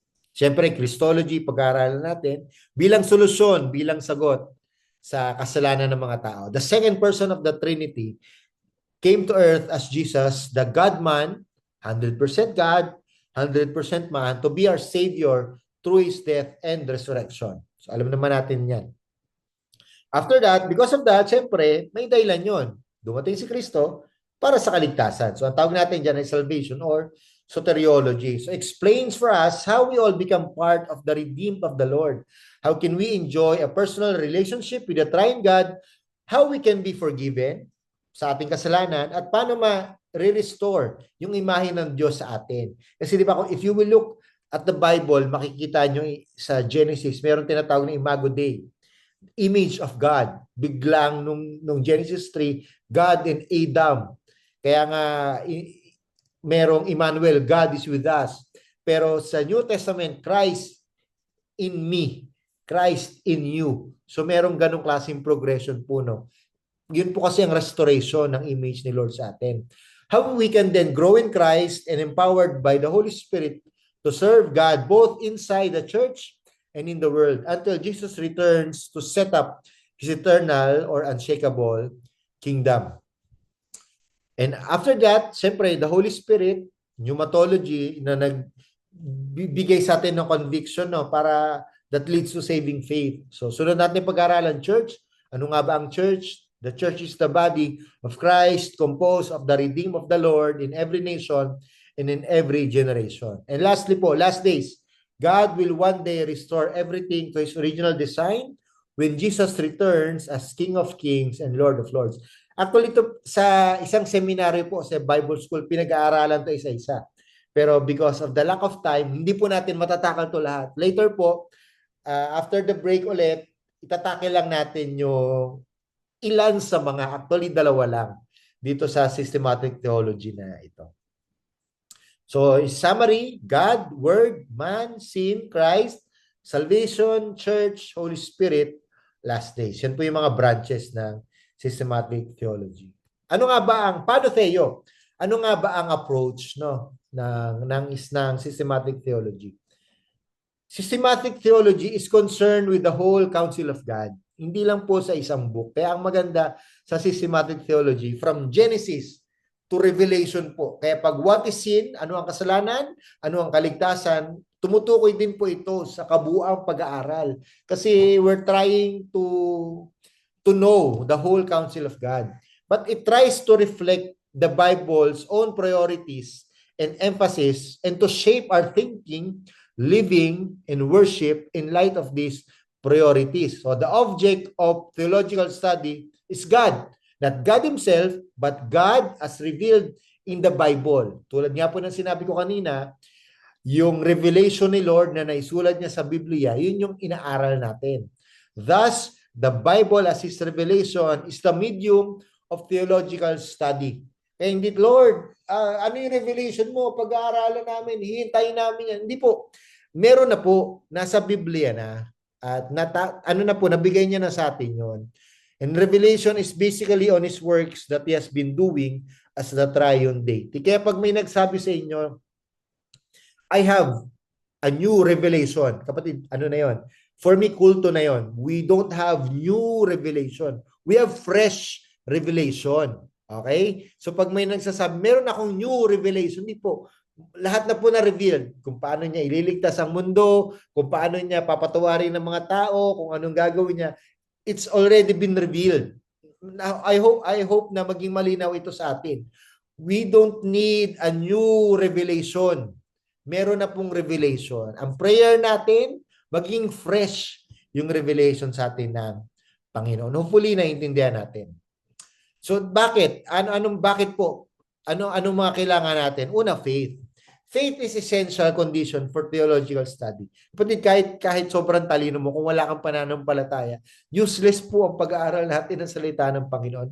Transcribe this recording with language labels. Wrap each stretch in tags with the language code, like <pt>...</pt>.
<tl>Siyempre, Christology, pag-aaralan natin, bilang solusyon, bilang sagot sa kasalanan ng mga tao.</tl> <en>The second person of the Trinity came to earth as Jesus, the God-man, 100% God, 100% man, to be our Savior through His death and resurrection.</en> <tl>So alam naman natin yan.</tl> <en>After that, because of that,</en> <tl>siyempre, may dahilan yun. Dumating si Kristo para sa kaligtasan. So ang tawag natin dyan ay salvation or soteriology.</tl> <en>So explains for us how we all become part of the redeemed of the Lord. How can we enjoy a personal relationship with the triune God? How we can be forgiven</en> <tl>sa ating kasalanan at paano ma-restore yung imahe ng Diyos sa atin. Kasi di ba,</tl> <en>if you will look at the Bible,</en> <tl>makikita nyo sa Genesis, meron tinatawag na Imago Dei, image of God. Biglang nung Genesis 3, God and Adam. Kaya nga, merong</tl> <en>Emmanuel, God is with us.</en> <tl>Pero sa</tl> <en>New Testament, Christ in me, Christ in you.</en> <tl>So merong ganong klaseng progression po, no? Yun po kasi ang restoration ng image ni Lord sa atin.</tl> <en>How we can then grow in Christ and empowered by the Holy Spirit to serve God both inside the church and in the world until Jesus returns to set up His eternal or unshakable kingdom. And after that, siyempre, the Holy Spirit, pneumatology,</en> <tl>na nagbibigay sa atin ng</tl> <en>conviction, no, para that leads to saving faith.</en> <tl>So, sunod natin pag-aralan, church. Ano nga ba ang church?</tl> <en>The church is the body of Christ composed of the redeemed of the Lord in every nation and in every generation. And lastly po, last days, God will one day restore everything to His original design when Jesus returns as King of Kings and Lord of Lords.</en> <tl>Actually, ito, sa isang seminaryo po sa Bible School, pinag-aaralan to isa-isa. Pero because of the lack of time, hindi po natin matatakal to lahat. Later po,</tl> <en>after the break</en> <tl>ulit, itatake lang natin yung ilan sa mga, actually dalawa lang, dito sa systematic theology na ito.</tl> <en>So, summary, God, Word, Man, Sin, Christ, Salvation, Church, Holy Spirit, last days.</en> <tl>Yan po yung mga branches ng systematic theology. Ano nga ba ang, paano Theo? Ano nga ba ang approach, no, ng systematic theology?</tl> <en>Systematic theology is concerned with the whole counsel of God.</en> <tl>Hindi lang po sa isang book. Kaya ang maganda sa systematic theology,</tl> <en>from Genesis to Revelation</en> <tl>po. Kaya pag</tl> <en>what is sin,</en> <tl>ano ang kasalanan, ano ang kaligtasan, tumutukoy din po ito sa kabuuang pag-aaral.</tl> <en>Kasi we're trying to know the whole counsel of God. But it tries to reflect the Bible's own priorities and emphasis and to shape our thinking, living, and worship in light of these priorities. So the object of theological study is God. Not God Himself, but God as revealed in the Bible.</en> <tl>Tulad nga po ng sinabi ko kanina, yung revelation ni Lord na naisulat niya sa Biblia, yun yung inaaral natin.</tl> <en>Thus, the Bible as His revelation is the medium of theological study.</en> <tl>Kaya hindi, Lord, ano yung revelation mo? Pag-aaralan namin, hihintayin namin yan. Hindi po. Meron na po, nasa Biblia na. At ano na po, nabigay niya na sa atin yon.</tl> <en>And revelation is basically on His works that He has been doing as the triune deity.</en> <tl>Kaya pag may nagsabi sa inyo,</tl> <en>I have a new revelation.</en> <tl>Kapatid, ano na yon?</tl> <en>For me,</en> <tl>kulto na yon.</tl> <en>We don't have new revelation. We have fresh revelation.</en> <tl>Okay? So pag may nagsasabi, meron akong new revelation, hindi po. Lahat na po na-revealed. Kung paano niya ililigtas ang mundo, kung paano niya papatawarin ng mga tao, kung anong gagawin niya.</tl> <en>It's already been revealed. Now, I hope</en> <tl>na maging malinaw ito sa atin.</tl> <en>We don't need a new revelation.</en> <tl>Meron na pong revelation. Ang prayer natin, maging fresh yung revelation sa atin ng Panginoon. Hopefully, naiintindihan natin. So, bakit? Bakit po? Anong mga kailangan natin? Una, faith.</tl> <en>Faith is essential condition for theological study.</en> <tl>Kapatid, kahit sobrang talino mo, kung wala kang pananampalataya, useless po ang pag-aaral natin ng salita ng Panginoon.</tl>